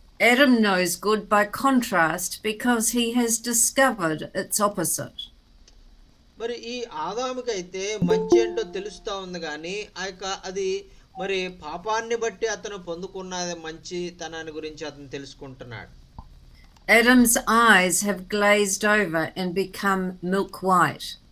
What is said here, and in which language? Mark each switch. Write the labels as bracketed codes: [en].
[en] Adam knows good by contrast because he has discovered its opposite. [te] మరి ఈ ఆదాముకి అయితే మంచి ఏంటో తెలుస్తా ఉంది, కానీ అది మరి పాపాన్ని బట్టి అతను పొందుకున్న మంచితనాన్ని గురించి అతను తెలుసుకుంటున్నాడు. [en] Adam's eyes have glazed over and become milk white.